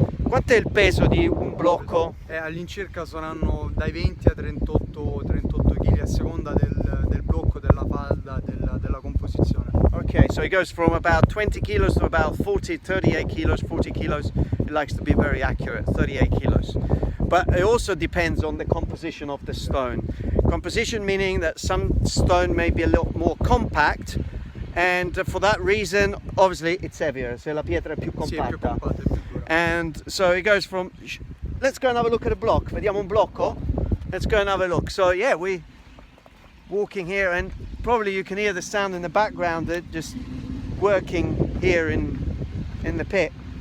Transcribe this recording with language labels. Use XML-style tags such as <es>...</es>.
<it>Quanto è il peso di un blocco? All'incirca saranno dai 20 a 38 kg a seconda del blocco, della falda, della composizione.</it> <en>Okay, so it goes from about 20 kilos to about 38 kilos, 40 kilos. It likes to be very accurate, 38 kilos. But it also depends on the composition of the stone. Composition meaning that some stone may be a little more compact, and for that reason, obviously, it's heavier.</en> <it>Se la pietra è più compatta. Sì, è più compatta, è più dura.</it> <en>And so it goes from, let's go and have a look at a block.</en> <it>Vediamo un blocco.</it> <en>Let's go and have a look. So yeah, we walking here, and probably you can hear the sound in the background. They're just working here in the pit.</en>